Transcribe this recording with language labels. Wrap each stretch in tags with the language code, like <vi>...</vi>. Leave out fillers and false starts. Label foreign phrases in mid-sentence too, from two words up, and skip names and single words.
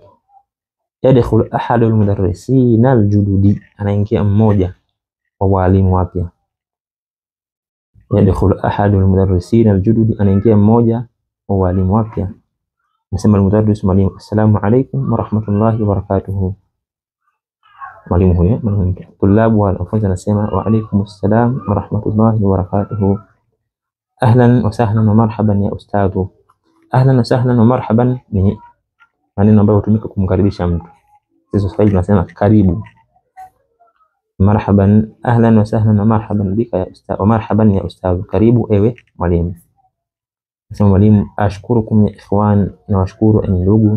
<ar>يدخل أحد المدرسين الجدد,</ar> <sw>anaingia mmoja wa walimu wapya.</sw> <ar>يدخل أحد المدرسين الجدد,</ar> <sw>anaingia mmoja wa walimu wapya.</sw> <ar>Nasema المدرس mwalimu, السلام عليكم ورحمة الله وبركاته.</ar> <sw>Mwalimu huyo,</sw> <ar>طلاب</ar> <sw>wanafunzi anasema</sw> <ar>وعليكم السلام ورحمة الله وبركاته. أهلا وسهلا ومرحبا يا أستاذ. أهلا وسهلا ومرحبا</ar> <sw>ni maneno ambayo hutumika kumkaribisha mtu. Sisi Swahili tunasema karibu.</sw> <ar>مرحبا، أهلا وسهلا ومرحبا بك يا أستاذ، ومرحبا يا أستاذ,</ar> <sw>karibu ewe mwalimu. Nasema mwalimu,</sw> <ar>أشكركم يا إخوان,</ar> <sw>na washukuru enyi ndugu.</sw>